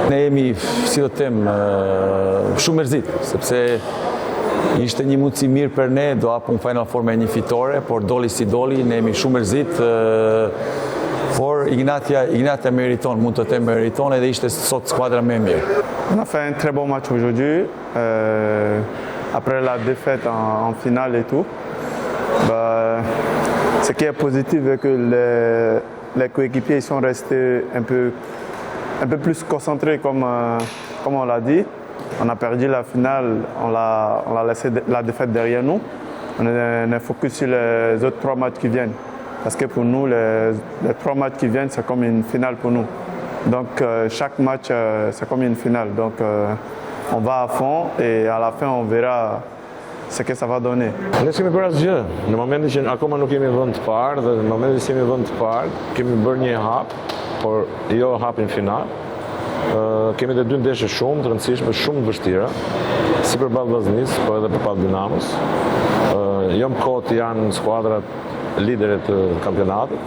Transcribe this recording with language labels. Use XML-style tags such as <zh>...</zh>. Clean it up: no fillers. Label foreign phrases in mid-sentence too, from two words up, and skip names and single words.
<sq>Ne jemi, si do të them, shumë mërzitur, sepse ishte një mundësi mirë për ne, do hapum Final Four me një fitore, por doli si doli, ne jemi shumë mërzit, por Ignatia mériton, mund të them mériton, edhe ishte sot skuadra më e mirë.</sq> <fr>On a fait un très bon match aujourd'hui, après la défaite en finale et tout. Ce qui est positif est que les coéquipiers sont restés un peu plus concentrés comme on l'a dit. On a perdu la finale, on a laissé la défaite derrière nous. On est focus sur les autres 3 matchs qui viennent. Parce que pour nous, les 3 matchs qui viennent, c'est comme une finale pour nous. Donc chaque match, c'est comme une finale. Donc on va à fond et à la fin, on verra ce que ça va donner.</fr> <sq>Ne kemi bërë asgjë. Në momentin që akoma nuk kemi vend të parë dhe në momentin që kemi vend të parë, kemi bërë një hap, por jo hapin final. Kemi dhe 2 ndeshje shumë të rëndësishme, shumë të vështira, si përballë Vllaznisë, po edhe përballë Dinamos. Jo më kot janë skuadrat lidere të kampionatit.</sq>